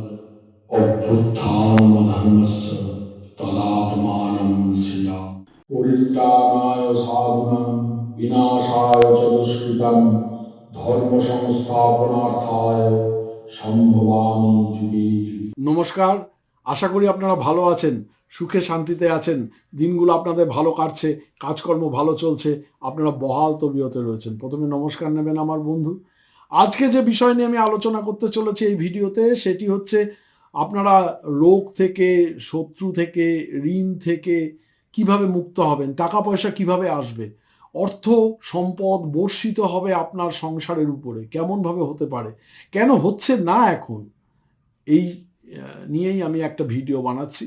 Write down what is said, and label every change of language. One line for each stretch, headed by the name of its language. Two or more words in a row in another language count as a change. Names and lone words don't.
Sanskrit: अभ्युत्थानमधर्मस्य तदात्मानं सृजामि। परित्राणाय साधूनां विनाशाय च दुष्कृतां धर्म संस्थापनार्थाय সম্ভবামি যুগে যুগে।
Bangla: নমস্কার, আশা করি আপনারা ভালো আছেন, সুখে শান্তিতে আছেন, দিনগুলো আপনাদের ভালো কাটছে, কাজকর্ম ভালো চলছে, আপনারা বহাল তবিয়তে রয়েছেন। প্রথমে নমস্কার নেবেন আমার বন্ধু। আজকে যে বিষয় নিয়ে আমি আলোচনা করতে চলেছি এই ভিডিওতে, সেটি হচ্ছে আপনারা রোগ থেকে, শত্রু থেকে, ঋণ থেকে কিভাবে মুক্ত হবেন, টাকা পয়সা কিভাবে আসবে, অর্থ সম্পদ বর্ষিত হবে আপনার সংসারের উপরে, কেমনভাবে হতে পারে, কেন হচ্ছে না এখন, এই নিয়েই আমি একটা ভিডিও বানাচ্ছি।